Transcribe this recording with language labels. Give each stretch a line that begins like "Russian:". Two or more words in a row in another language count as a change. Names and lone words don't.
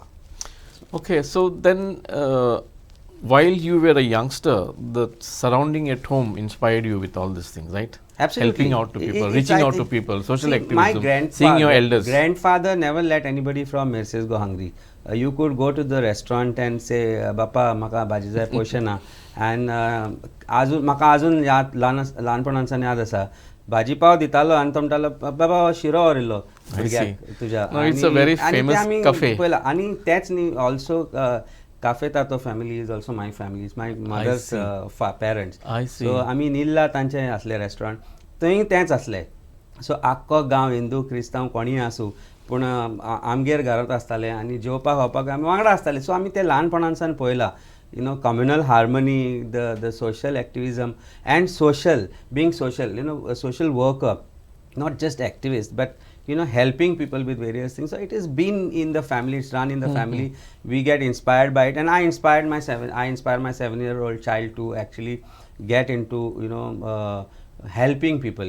English: Okay, so then while you were a youngster, the surrounding at home inspired you with all these things, right? Absolutely. Helping out to people, reaching out to people, social activism, seeing your elders. Grandfather never let anybody from Mercedes go hungry. You could go to the restaurant and say,
Konkani: Bappa, maka bhaji jay poishe na. And maka azun लहानपणांसान याद आसा भाजी पाव दितालो आनी तो म्हणटालो बाबा शिरो व्हरिल्लो भुरग्याक तुज्या.
English: No, it's a very famous cafe.
Konkani: आणि तेच न्ही
English: also cafe tato family is also my family. It's my mother's parents. I see.
Konkani: So आमी नील्ला तांचे असले रेस्टॉरंट थंय तेंच असले. सो आख्खो गांव हिंदू क्रिस्तांव कोणीय आसूं पूण आमगेर घरांत आसताले आनी जेवपाक खावपाक आमी वांगडा आसताले. सो आमी ते ल्हानपणांसान पळयलां.
English: Communal harmony, the social activism and being social, a social worker, not just activist, but helping people with various things. So it has been in the family, it's run in the family. We get inspired by it, and I inspired my 7-year-old child to actually get into helping people.